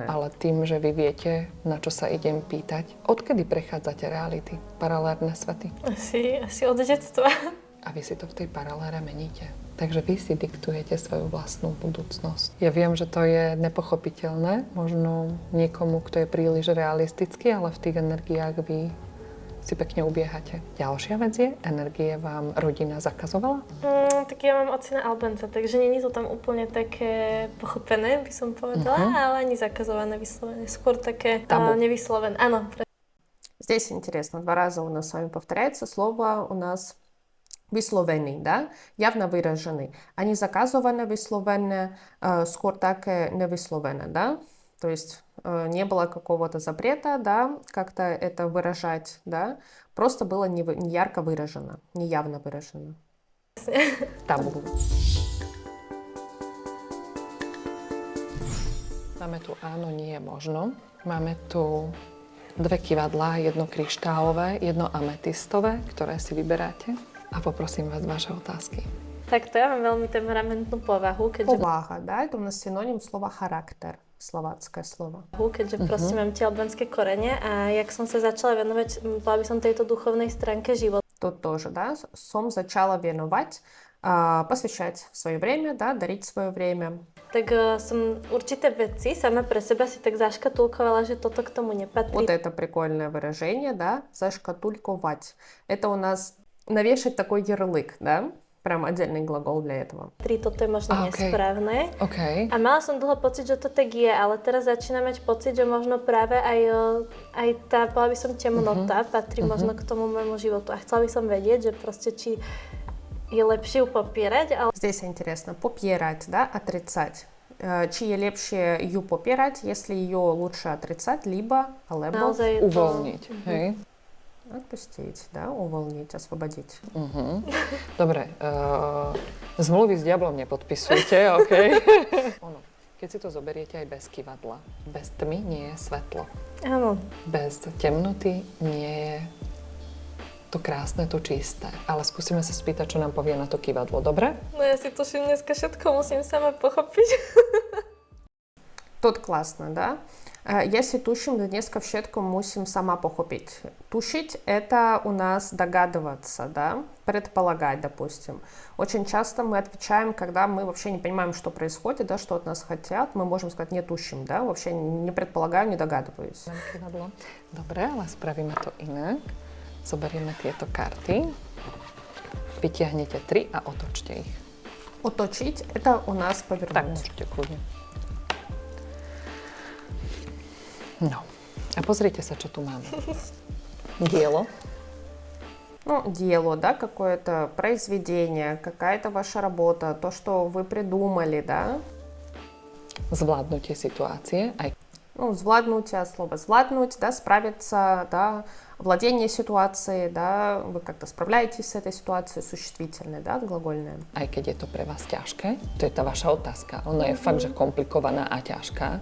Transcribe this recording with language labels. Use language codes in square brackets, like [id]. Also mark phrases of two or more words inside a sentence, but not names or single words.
[sk] Ale tým, že vy viete, na čo sa idem pýtať, odkedy prechádzate reality, paralelné svety? Asi od detstva. A vy si to v tej paralére meníte. Takže vy si diktujete svoju vlastnú budúcnosť. Ja viem, že to je nepochopiteľné, možno niekomu, kto je príliš realistický, ale v tých energiách vy si pekne ubiehate. Ďalšia vec je, energie vám rodina zakazovala? Tak ja mám ocina Albanca, takže nie je to tam úplne také pochopené, by som povedala, ale ani zakazované vyslovené. Skoro také nevyslovené. Áno. [ru] Здесь интересно, 2 раза у нас с вами повторяется слово у нас висловений, да, явно выраженный, а не заказывано висловенное, скоро так не висловено, да, то есть не было какого-то запрета, да, как-то это выражать, да, просто было не ярко выражено, не явно выражено. [sk] Tabu. Máme tu áno, nie, možno. Máme tu 2 kyvadlá, jedno kryštálové, jedno ametistové, ktoré si vyberáte. A poprosím vás vaše otázky. Tak to ja mám veľmi temperamentnú povahu, keďže... [ru] Повага, да, это у нас синоним слова характер, словацкое слово. [sk] Keďže proste mám tie albanské korene a jak som sa začala venovať, bola by som tejto duchovnej stránke života. [ru] Тут тоже, да, [sk] som začala venovať, [ru] посвящать свое время, да, дарить свое время. [sk] Tak som určité veci sama pre seba si tak zaškatulkovala, že toto k tomu nepatrí. [ru] Вот это прикольное выражение, да, зашкатульковать. Это у нас навешать такой ярлык, да, прям отдельный глагол для этого. [sk] Toto je možno nesprávne. OK. A mala som dlho pocit, že to tak je, ale teraz začínam mať pocit, že možno práve aj tá, bola by som temnota, patrí možno k tomu môjmu životu. A chcela by som vedieť, že proste či je lepšie ju popierať, ale... [ru] Здесь интересно, попирать, да, отрицать. [sk] Či je lepšie ju popierať, [ru] если ее лучше отрицать, либо, [sk] alebo uvoľniť, hej? [ru] Отпустить, да, уволнить, освободить. [sk] Dobre, zmluvy s diablom nepodpisujte, OK? Ono, keď si to zoberiete aj bez kyvadla, bez tmy nie je svetlo. Áno. Bez temnoty nie je to krásne, to čisté. Ale skúsime sa spýtať, čo nám povie na to kyvadlo, dobre? No ja si tuším dneska všetko, musím sama pochopiť. [ru] Тут классно, да? Если [sk] tuším, dneska všetko musím sama pochopiť. [ru] Тушить — это у нас догадываться, да? Предполагать, допустим. Очень часто мы отвечаем, когда мы вообще не понимаем, что происходит, да, что от нас хотят, мы можем сказать «не тушим», да? Вообще не предполагаю, не догадываюсь. [sk] Dobre, ale spravíme to inak. Zoberieme tieto karty, vytiahnete 3 a otočte ich. [ru] Оточить — это у нас повернуть. [sk] Tak, môžete kľudne. No, a pozrite sa, čo tu máme. Dielo. [ru] Ну, дело, да, какое-то произведение, какая-то ваша работа, то, что вы придумали, да. [sk] Zvládnutie situácie, aj [ru] Ну, звладнуть, слово звладнуть, да, справиться, да, владение ситуацией, да, вы как-то справляетесь с этой ситуацией, существительное, да, глагольное. [sk] aj keď je to pre vás ťažké, to je tá vaša otázka. Ona je fakt, že komplikovaná a ťažká.